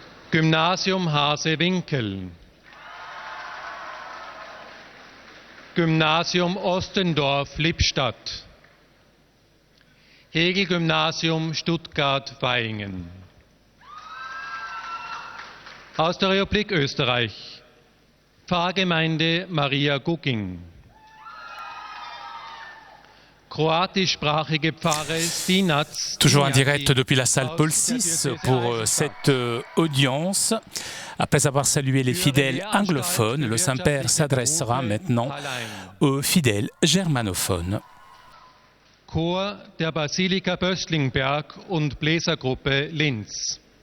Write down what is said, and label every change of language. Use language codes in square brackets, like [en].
[de] Gymnasium Hasewinkel, Gymnasium Ostendorf Lippstadt, Hegel-Gymnasium Stuttgart-Vaihingen. Aus der Republik Österreich, Pfarrgemeinde Maria Gugging. Croatischsprachige Pfarre Stinac. [fr] Toujours en direct depuis la salle Paul VI pour cette audience. Après avoir salué les fidèles anglophones, le Saint-Père s'adressera maintenant aux fidèles germanophones. [de] Chor der Basilika Böstlingberg und Bläsergruppe Linz.